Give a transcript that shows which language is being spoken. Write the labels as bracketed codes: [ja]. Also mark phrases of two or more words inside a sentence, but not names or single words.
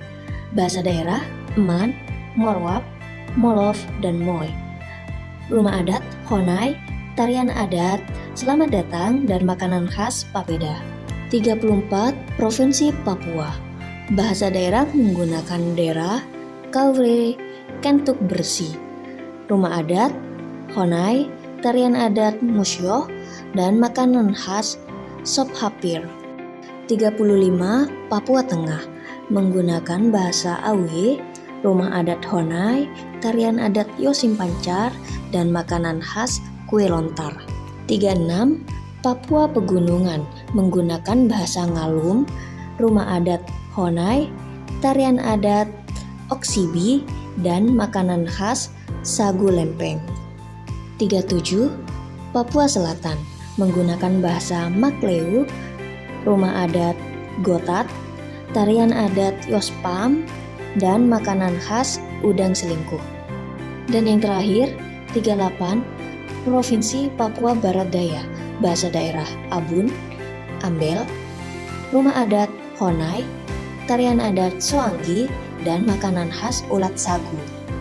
[id] Bahasa daerah Eman, Morwap, Molof, dan Moy, rumah adat Honai, tarian adat Selamat Datang, dan makanan khas Papeda. 34. Provinsi Papua. Bahasa daerah menggunakan Dera, Kaure, Kentuk Bersih, rumah adat Honai, tarian adat Musyoh, dan makanan khas Sop Hapir. 35. Papua Tengah. Menggunakan bahasa Awe, rumah adat Honai, tarian adat Yosim Pancar, dan makanan khas Kue Lontar. 36. Papua Pegunungan. Menggunakan bahasa Ngalum, rumah adat Honai, tarian adat Oksibi, dan makanan khas Sagu Lempeng. 37. Papua Selatan. Menggunakan bahasa Makleu, rumah adat Gotat, tarian adat Yospam, dan makanan khas udang selingkuh. Dan yang terakhir, 38. Provinsi Papua Barat Daya. Bahasa daerah Abun, Ambel, rumah adat Honai, tarian adat Soanggi, dan makanan khas ulat sagu.